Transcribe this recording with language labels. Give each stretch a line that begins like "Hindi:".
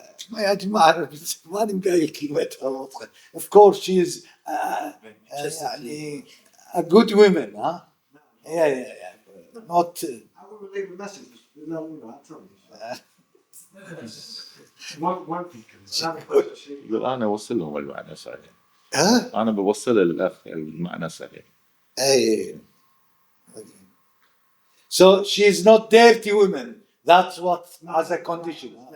Arabic: ما أعرف ماني قايل كلمتها واضحة.
English: Of course she is يعني a good woman, huh? Yeah. Not. I would relate the message, you know, I tell you. One thing, another question.
Arabic: انا اوصل لهم المعنى صحيح
English: Huh?
Arabic: انا بوصل للاخ المعنى صحيح
English: Hey. So she is not dirty woman. That's what as a condition.